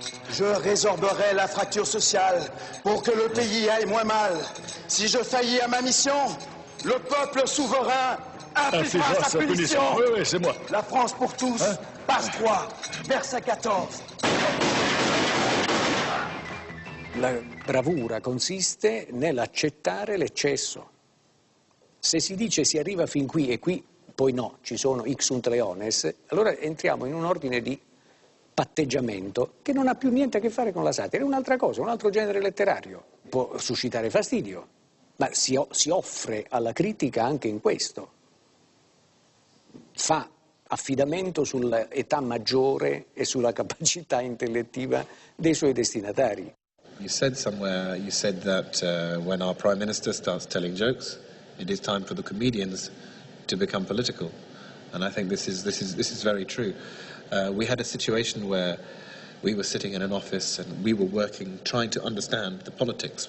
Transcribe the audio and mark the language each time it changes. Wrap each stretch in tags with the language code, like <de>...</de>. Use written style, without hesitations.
<fr>Je résorberai la fracture sociale pour que le pays aille moins mal. Si je faillis à ma mission, le peuple souverain infligera sa punition. Oui, c'est moi. La France pour tous, page 3, verset 14.</fr> <it>La bravura consiste nell'accettare l'eccesso. Se si dice si arriva fin qui e qui poi no, ci sono ixunt leones, allora entriamo in un ordine di patteggiamento che non ha più niente a che fare con la satira, è un'altra cosa, un altro genere letterario. Può suscitare fastidio, ma si offre alla critica anche in questo. Fa affidamento sull'età maggiore e sulla capacità intellettiva dei suoi destinatari.</it> <en>You said somewhere, you said that when our Prime Minister starts telling jokes, it is time for the comedians to become political. And I think this is very true. We had a situation where we were sitting in an office and we were working, trying to understand the politics.</en>